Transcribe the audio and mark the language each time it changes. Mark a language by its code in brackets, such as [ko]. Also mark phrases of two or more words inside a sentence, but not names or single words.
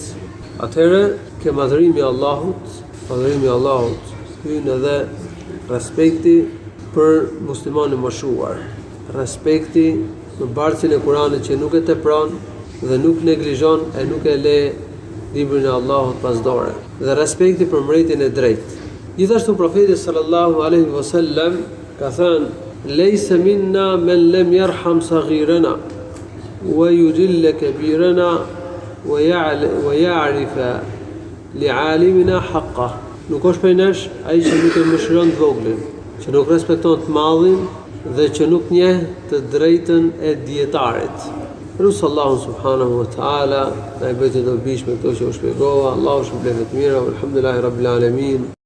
[sq] Atëherë ke madhërimi i Allahut, hyn edhe respekti për muslimanin e moshuar, respekti për bardhësin e Kuranit që nuk e tepron dhe nuk neglizhon e nuk e le librin e Allahut pas dore, dhe respekti për mbretin e drejtë. Gjithashtu profeti [ar] صلى الله عليه وسلم [sq] ka thënë: [ar] "ليس منا من لم يرحم صغيرنا ويجل كبيرنا ويعرف لعالمنا حقه." [sq] Nuk është prej nesh ai që nuk e mëshiron të voglin, që nuk respekton të madhin dhe që nuk njeh të drejtën e dietarit. Lutë Allahu [ar] سبحانه وتعالى [sq] na e bëjë të dobishme këto që u shpjegova. Allahu shpëlbet të mira, [ar] الحمد لله رب العالمين.